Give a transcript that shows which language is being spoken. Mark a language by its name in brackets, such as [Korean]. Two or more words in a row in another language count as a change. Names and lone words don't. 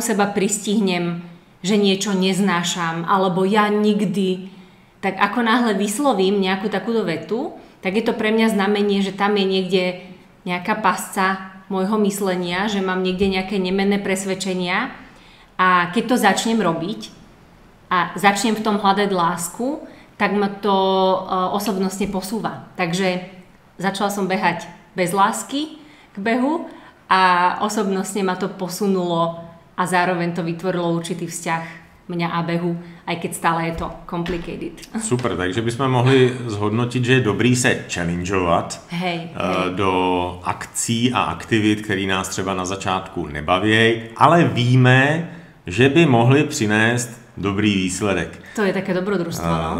[Slovak] seba pristihnem, že niečo neznášam, alebo ja nikdy, tak ako náhle vyslovím nejakú takúto vetu, tak je to pre mňa znamenie, že tam je niekde nejaká pasca môjho myslenia, že mám niekde nejaké nemenné presvedčenia a keď to začnem robiť a začnem v tom hľadať lásku, tak ma to osobnostne posúva. Takže začala som behať bez lásky k behu a osobnostne ma to posunulo a zároveň to vytvorilo určitý vzťah mňa a behu, aj keď stále je to complicated. [Czech] Super, takže bychom mohli zhodnotit, že je dobrý se challengeovat do akcí a aktivit, které nás třeba na začátku nebaví, ale víme, že by mohli přinést dobrý výsledek. [Slovak] To je také dobrodružstvo, no?